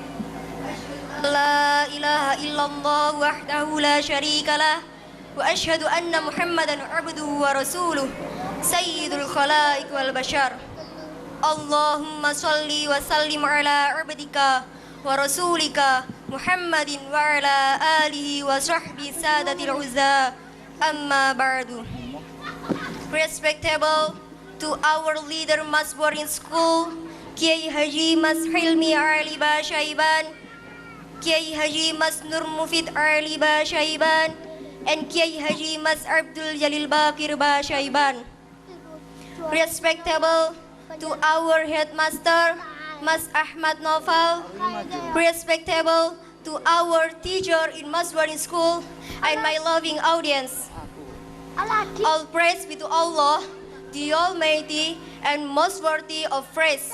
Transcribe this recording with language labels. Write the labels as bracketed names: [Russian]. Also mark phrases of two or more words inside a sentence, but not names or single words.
[Arabic] أشهد أن لا إله إلا الله وحده لا شريك له وأشهد أن محمدا عبده ورسوله سيد الخلائق والبشر. اللهم صل وسلم على عبدك ورسولك محمد وعلى آله وصحبه سادات العز. أما بعد. [English] Respectable to our leader Mas Boarding School, Kiai Haji Mas Hilmi Ali Basyaiban, Kiai Haji Mas Nur Mufid Ali Basyaiban, and Kiai Haji Mas Abdul Jalil Bakir Basyaiban. Respectable to our headmaster, Mas Ahmad Noval, respectable to our teacher in Mas Boarding School, and my loving audience. All praise be to Allah, the Almighty and most worthy of praise.